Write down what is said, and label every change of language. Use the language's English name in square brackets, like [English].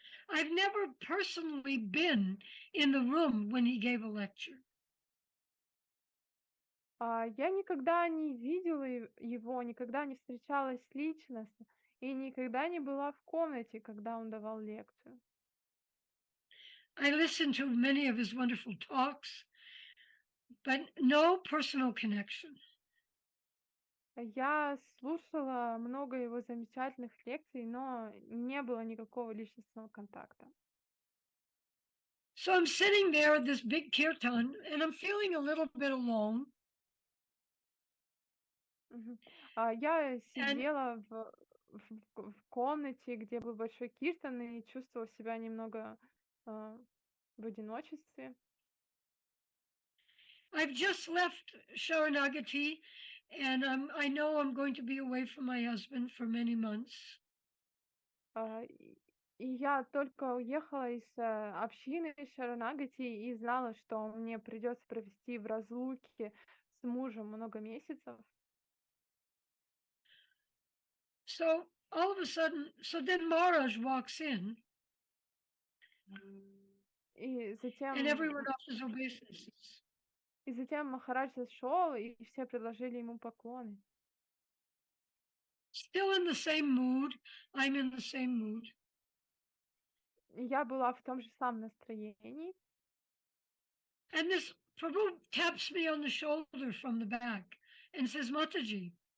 [English] I've never personally been in the room when he gave a lecture. [Russian] Я никогда не видела его, никогда не встречалась личностно и никогда не была в комнате, когда он давал лекцию. [English] I listened to many of his wonderful talks, but no personal connection. [Russian] Я слушала много его замечательных лекций, но не было никакого личностного контакта. [English] So I'm sitting there at this big kirtan and I'm feeling a little bit alone. [Russian] Мгм. Я [English] And [Russian] сидела в комнате, где был большой киртан, и чувствовала себя немного а, в одиночестве. [English] I've just left Sharanagati and I know I'm going to be away from my husband for many months. [Russian] А, И я только уехала из общины Шаранагати и знала, что мне придется провести в разлуке с мужем много месяцев. [English] So all of a sudden, so then Maharaj walks in [Russian] И [English] and [Russian] затем, [English] everyone offers obeisances. [Russian] и затем Махарадж зашел, и все предложили ему поклоны. [English] Still in the same mood, I'm in the same mood. [Russian] И я была в том же самом настроении. [English] And this Prabhu taps me on the shoulder from the back and says, Mataji.